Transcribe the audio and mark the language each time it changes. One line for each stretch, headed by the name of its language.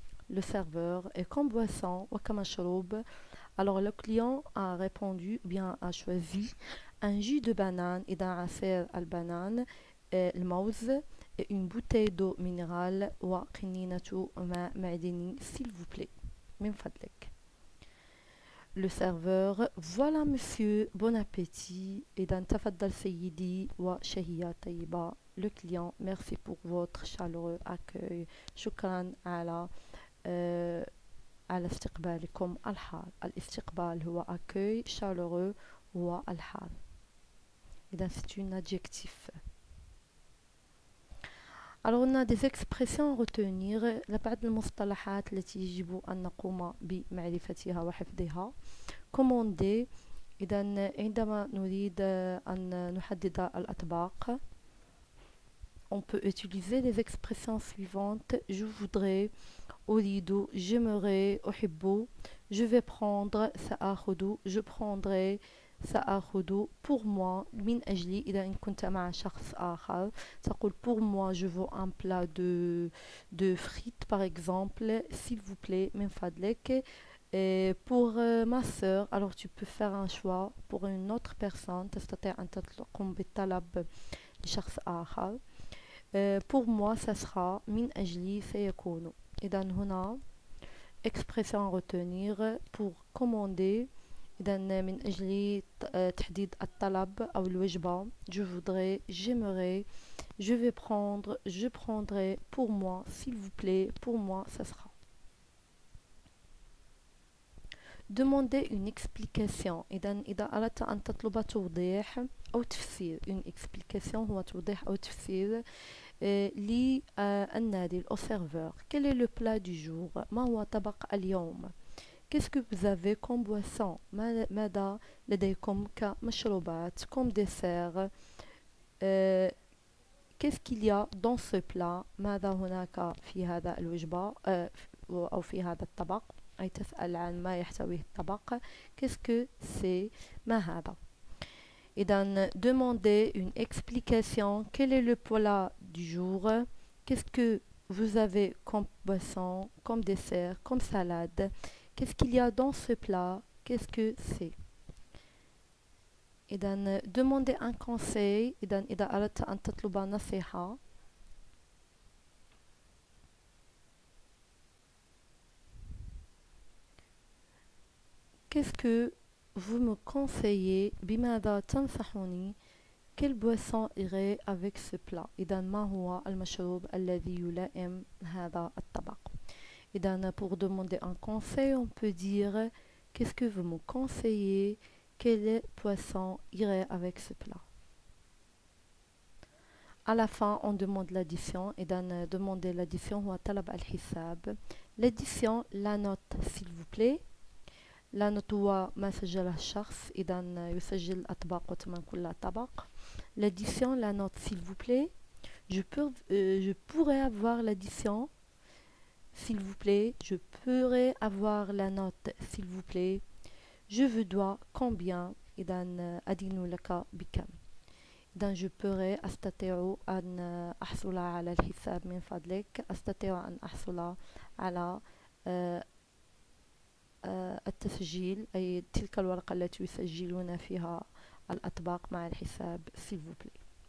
French: Le serveur est comme boisson وكمشروب. Alors le client a répondu, bien a choisi un jus de banane إذا عصير البنان، الموز، et une bouteille d'eau minérale وقنينة ماء معدني s'il vous plaît من فضلك. Le serveur, voilà monsieur, bon appétit.
Arabic: إذا تفضل سيدي وشهية طيبة.
French: Le client, merci pour votre chaleureux accueil.
Arabic: شكرا على استقبالكم الحار. الاستقبال هو accueil, chaleureux هو الحار. إذا c'est un adjectif.
French: Alors on a des expressions à retenir.
Arabic: بعض المصطلحات التي يجب أن نقوم بمعرفتها وحفظها. commander إذا عندما نريد أن نحدد الأطباق.
French: On peut utiliser les expressions suivantes. Je voudrais، أريد، j'aimerais، أحب، je vais prendre، سآخذ، je prendrai، سآخذ، pour moi، من أجلي. إذا إن كنت مع شخص آخر تقول pour moi je veux un plat de frites par exemple, s'il vous plaît من فضلك. Et pour ma sœur, alors tu peux faire un choix pour une autre personne.
Arabic: تستطيع أن تقوم بالطلب لشخص آخر.
French: pour moi ça sera، من أجلي سيكون. إذا هنا expression à retenir pour commander.
Arabic: إذا من أجل تحديد الطلب أو الوجبة.
French: je voudrais، j'aimerais، je vais prendre، je prendrai، pour moi s'il vous plaît، pour moi ça sera. demander une explication.
Arabic: إذا أردت أن تطلب توضيح أو تفسير. une explication هو توضيح أو تفسير للنادل au serveur. quel est le plat du jour؟ ما هو طبق اليوم؟ qu'est-ce que vous avez comme boisson؟ ماذا لديكم كمشروبات comme dessert؟ qu'est-ce qu'il y a dans ce plat؟ ماذا هناك في هذا الوجبة أو في هذا الطبق؟ أي تسأل عن ما يحتويه الطبق.
French: qu'est-ce que c'est؟ ما هذا؟ إذا demander une explication. quel est le plat du jour؟ qu'est-ce que vous avez comme boisson, comme dessert, comme salade؟ qu'est-ce qu'il y a dans ce plat؟ qu'est-ce que c'est؟ إذا demander un conseil. إذا أردت أن تطلب نصيحة qu'est-ce que vous me conseillez بماذا تنصحوني quelle boisson irait avec ce plat إذا ما هو المشروب الذي يلائم هذا الطبق إذا pour demander un conseil on peut dire qu'est-ce que vous me conseillez quel poisson irait avec ce plat. À la fin, on demande l'addition.
Arabic: إذا demander l'addition هو طلب الحساب.
French: L'addition, la note s'il vous plaît.
Arabic: La note هو ما سجله الشخص. إذا يسجل الأطباق وثمن كل طبق.
French: L'addition, la note s'il vous plaît. Je pourrais avoir l'addition s'il vous plaît. Je pourrais avoir la note s'il vous plaît. Je vous dois combien. إذا أدين لك بكم.
Arabic: إذا je pourrais أستطيع أن أحصل على الحساب من فضلك. أستطيع أن أحصل على التسجيل أي تلك الورقة التي يسجلون فيها الأطباق مع الحساب s'il vous plaît.